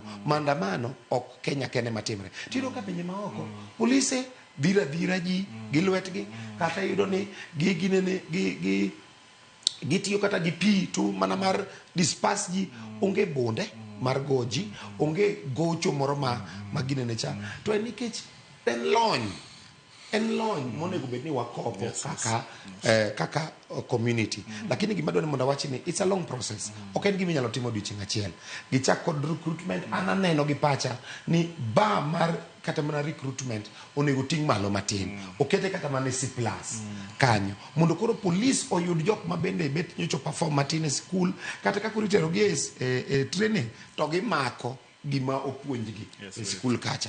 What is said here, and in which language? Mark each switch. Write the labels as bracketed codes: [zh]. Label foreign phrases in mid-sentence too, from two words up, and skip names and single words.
[luo] Maandamano ok Kenya kende matimre. Tiyudo ka pinje maoko polise dhira ji gi lwetgi, kata yudo ni gitiyo kata gi pi tu mana mar disperse ji, onge bunde mar goji, onge gocho moro ma ginene cha. To en nikech en lony monego bed ni wakopo kaka community. Lakini gima dwani mondo awachi ni [en] it's a long process, [luo] ok en gima inyalo timo odiochieng' achiel. Gichak kod recruitment, aneno gi pacha ni mar kata mana recruitment onego ting' malo matin, okete kata mana C+ kanyo, mondo koro police oyud jok ma bende bet nyocho perform matin e school, kata kaka itero gi e training to gimako gima opuonjgi e school kacha.